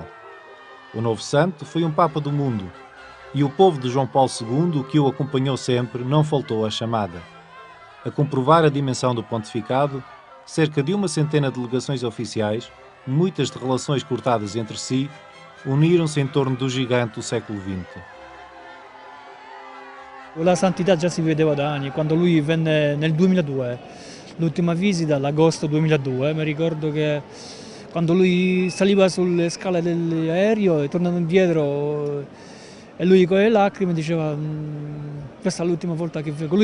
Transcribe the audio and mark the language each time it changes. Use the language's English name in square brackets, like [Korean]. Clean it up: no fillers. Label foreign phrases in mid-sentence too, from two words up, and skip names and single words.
[Portuguese] O novo santo foi um Papa do mundo, e o povo de João Paulo II, que o acompanhou sempre, não faltou à chamada. A comprovar a dimensão do pontificado, cerca de 100 de delegações oficiais, muitas de relações cortadas entre si, uniram-se em torno do gigante do século XX. [Italian] La santità già si vedeva da anni, quando lui venne nel 2002, l'ultima visita all'agosto 2002, mi ricordo che quando lui saliva sulle scale dell'aereo e tornando indietro, e lui con le lacrime diceva questa è l'ultima volta che vengo.